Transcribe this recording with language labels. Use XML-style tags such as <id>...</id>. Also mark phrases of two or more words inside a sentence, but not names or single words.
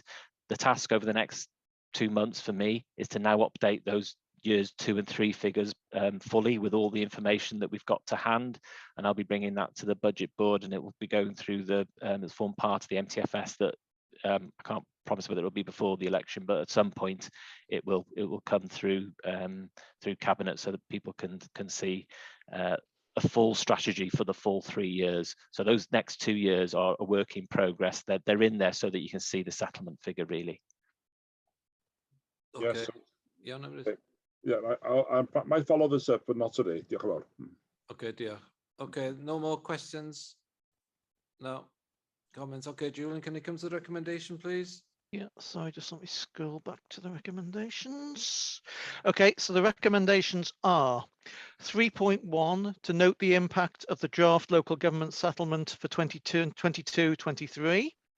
<en>The task over the next 2 months for me is to now update those years 2 and 3 figures fully with all the information that we've got to hand, and I'll be bringing that to the budget board, and it will be going through as form part of the MTFS that I can't promise whether it'll be before the election, but at some point it will come through through cabinet so that people can see a full strategy for the full 3 years. So those next 2 years are a work in progress. They're in there so that you can see the settlement figure really. Okay. Yes. Yeah, I might follow this up, but not today.</en> <cy>Diolch yn fawr.</cy> <en>Okay, diolch. Okay, no more questions? No comments? Okay, Julian, can you come to the recommendation, please? Yeah, sorry, just let me scroll back to the recommendations. Okay, so the recommendations are 3.1 to note the impact of the draft local government settlement for 22-23.</en>